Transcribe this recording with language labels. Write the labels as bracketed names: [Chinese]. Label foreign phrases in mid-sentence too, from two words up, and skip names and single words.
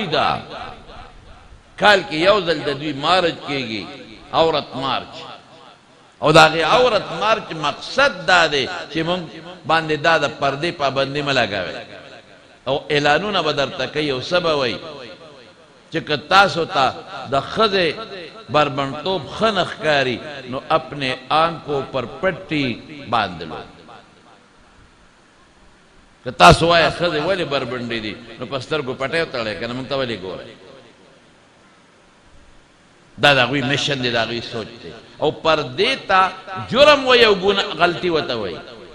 [Pashto] دا کال کې یو ځل د دوی مارچ کېږي عورت مارچ او د هغې عورت مارچ مقصد دا دی چې موږ باندې دا د پردې پابندي مه لګوئ او اعلانونه به درته کوي او څه به وایي چې که تاسو ته د ښځې بربنډتوب ښه نه ښکاري نو [Urdu] اپنے آنکھوں پر پٹی باندھ لو [Pashto] که تاسو وایه ښځې ولې بربنډې دي نو په سترګو پټۍ وتړئ که نه موږ ته ولې ګورئ دا داغوی مشن دی داغوی سوچ دی او پردے تا جرم وی او غلطی وتا وی